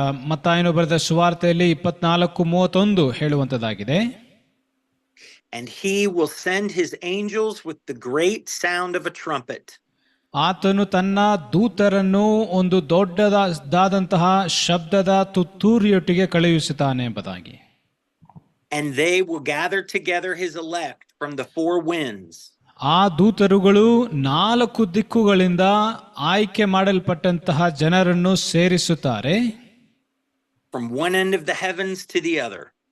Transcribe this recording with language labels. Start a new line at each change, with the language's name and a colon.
Kannada: ಮತ್ತಾಯನು ಬರೆದ ಸುವಾರ್ತೆಯಲ್ಲಿ 24:31 ಹೇಳುವಂತದ್ದಾಗಿದೆ.
English: And he will send his angels with the great sound of a trumpet.
Kannada: ಆತನು ತನ್ನ ದೂತರನ್ನು ಒಂದು ದೊಡ್ಡದಾದಂತಹ ಶಬ್ದದ ತುತ್ತೂರಿಯೊಟ್ಟಿಗೆ ಕಳುಹಿಸುತ್ತಾನೆ ಎಂಬುದಾಗಿ.
English: And they will gather together his elect from the four winds.
Kannada: ಆ ದೂತರುಗಳು 4 ದಿಕ್ಕುಗಳಿಂದ ಆಯ್ಕೆ ಮಾಡಲ್ಪಟ್ಟಂತಹ ಜನರನ್ನು ಸೇರಿಸುತ್ತಾರೆ.
English: From one end of the heavens to the other.